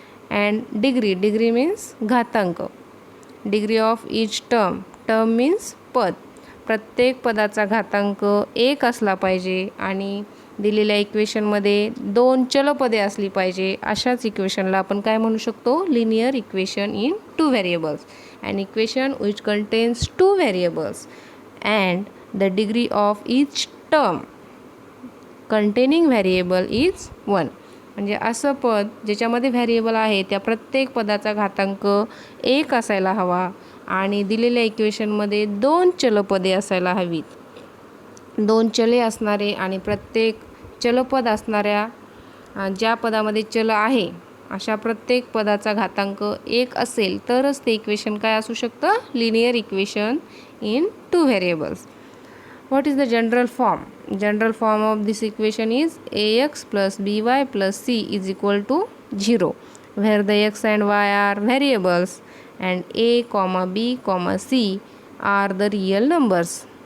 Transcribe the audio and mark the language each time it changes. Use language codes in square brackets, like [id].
[en] And degree means घातांक. Degree of each term means पद. [mr] प्रत्येक पदाचा घातांक 1 असला पाहिजे आणि दिलेल्या इक्वेशनमध्ये 2 चलपदे असली पाहिजे. अशाच इक्वेशनला आपण काय म्हणू शकतो? [en] Linear equation in two variables. An equation which contains two variables and the degree of each term containing variable is 1. [mr] म्हणजे असं पद ज्याच्यामध्ये व्हेरिएबल आहे त्या प्रत्येक पदाचा घातांक 1 असायला हवा आणि दिलेल्या इक्वेशनमध्ये 2 चलपदे असायला हवीत. 2 चले असणारे आणि प्रत्येक चलपद असणाऱ्या ज्या पदामध्ये चल आहे अशा प्रत्येक पदाचा घातांक 1 असेल तरच ते इक्वेशन काय असू शकतं? [en] Linear equation in two variables. What is the general form? General form of this equation is ax plus by plus c is equal to 0, where the x and y are variables and a, b, c are the real numbers.